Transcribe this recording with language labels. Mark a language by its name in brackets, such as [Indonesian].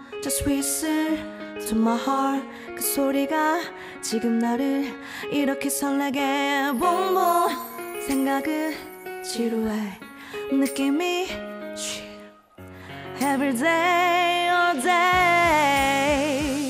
[English] Just whistle to my heart. [Korean] 그 소리가 지금 나를 이렇게 설레게 [English] boom boom. [Korean] 생각은 지루해. [English] 느낌이 Every day, all day.